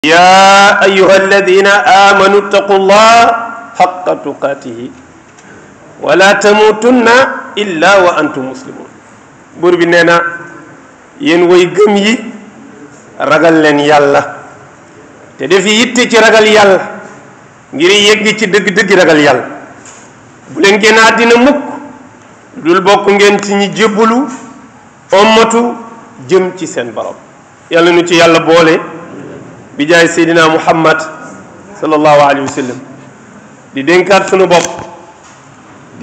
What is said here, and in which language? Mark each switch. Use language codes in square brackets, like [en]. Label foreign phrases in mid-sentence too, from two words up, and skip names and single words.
[ar] يا أيها الذين آمنوا اتقوا الله حق تقاته ولا تموتن إلا وأنتم مسلمون [wo] buur bi nee na yéen way gëm yi ragal leen yàlla te def yitte ci ragal yàlla ngir yegg ci dëgg-dëgg ragal yàlla bu leen génn àddina mukk dul bokk ngeen ci ñi jébbalu ommatu jëm ci seen borom yàlla nu ci yàlla boole bi jaay seydina muhammad [ar] صلى الله عليه وسلم [wo] di dénkaat sunu bopp di